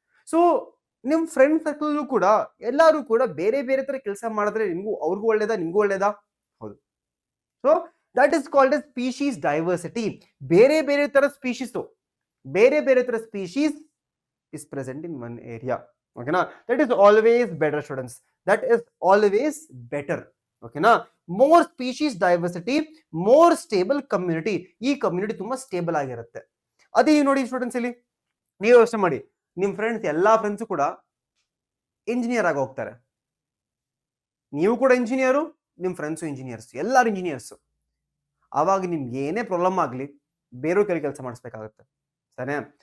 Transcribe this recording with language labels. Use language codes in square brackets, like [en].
[kn] So ನಿಮ್ friend circle ಕೂಡ ಎಲ್ಲರೂ ಕೂಡ ಬೇರೆ ಬೇರೆ ತರ ಕೆಲಸ ಮಾಡಿದ್ರೆ ನಿಮ್ಗೂ ಅವ್ರಿಗೂ ಒಳ್ಳೇದಾ, ನಿಮ್ಗೂ ಒಳ್ಳೇದಾ? ಹೌದು. [en] So that is called as species diversity. [kn] ಬೇರೆ ಬೇರೆ ತರ ಸ್ಪೀಶೀಸ್, [en] ಬೇರೆ ಬೇರೆ ತರ species is present in one area. Okay na, that is always better students, that is always better. Okay na, more species diversity, more stable community. [kn] ಈ community ತುಂಬಾ stable ಆಗಿರುತ್ತೆ. ಅದೇ ನೋಡಿ ಸ್ಟೂಡೆಂಟ್ಸ್, ಇಲ್ಲಿ ನೀವು ಯೋಚನೆ ಮಾಡಿ, ನಿಮ್ ಫ್ರೆಂಡ್ಸ್ ಎಲ್ಲಾ ಫ್ರೆಂಡ್ಸ್ ಕೂಡ ಇಂಜಿನಿಯರ್ ಆಗಿ ಹೋಗ್ತಾರೆ, ನೀವು ಕೂಡ ಇಂಜಿನಿಯರು, ನಿಮ್ ಫ್ರೆಂಡ್ಸು ಇಂಜಿನಿಯರ್ಸ್, ಎಲ್ಲರೂ ಇಂಜಿನಿಯರ್ಸ್. ಆವಾಗ ನಿಮ್ಗೆ ಏನೇ ಪ್ರಾಬ್ಲಮ್ ಆಗ್ಲಿ ಬೇರೆ ಕೈ ಕೆಲಸ ಮಾಡಿಸ್ಬೇಕಾಗುತ್ತೆ, ಸರಿ?